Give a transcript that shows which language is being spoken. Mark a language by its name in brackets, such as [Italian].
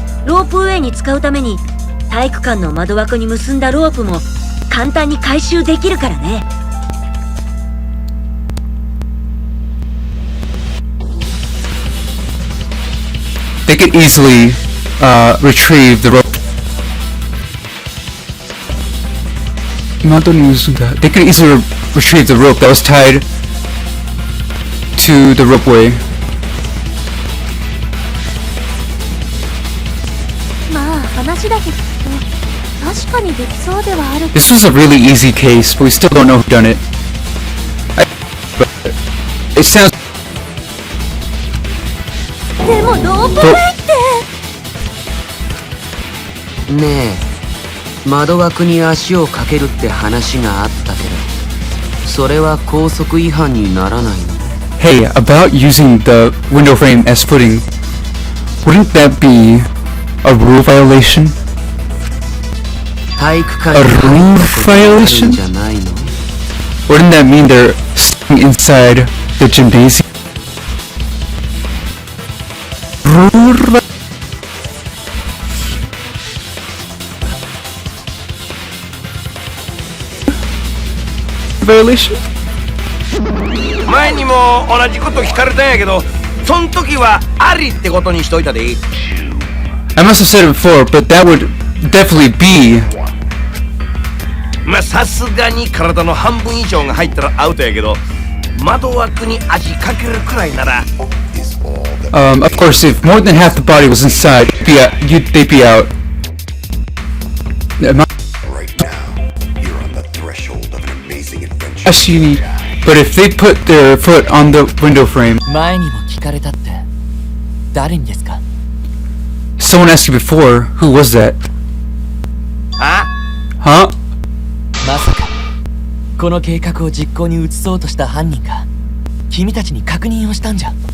[Japanese] ロープウェイに使うために体育館の窓枠に結んだロープも簡単に回収できるからね。 [English] They could easily retrieve the rope. They could easily retrieve the rope that was tied to the ropeway. [Japanese] まあ話だけ聞くと確かにできそうではある。 [English] This was a really easy case, but we still don't know who done it. But it sounds. [Japanese] でもロープウェイってねえ、窓枠に足をかけるって話があったけど、それは校則違反にならないの？ [English] Hey, about using the window frame as footing, wouldn't that be a rule violation? [Japanese] 体育館 [English] A [Japanese] に入 [English] rule [Japanese] ったことがあるん [English] violation? [Japanese] じゃないの？ [English] Wouldn't that mean they're staying inside the gymnasium? Rule violation? [Japanese] 前にも同じこと聞かれたんやけど、そん時はありってことにしといたで。 [English] I must have said it before, but that would definitely be. [Japanese] まあさすがに体の半分以上が入ったらアウトやけど、窓枠に味かけるくらいなら。 [English] Of course, if more than half the body was inside, they'd be out. Actually, but if they put their foot on the window frame, [Japanese] 前にも聞かれたって誰にですか？ [English] someone asked you before, who was that? あ？ Huh? [Japanese] まさかこの計画を実行に移そうとした犯人が君たちに確認をしたんじゃ。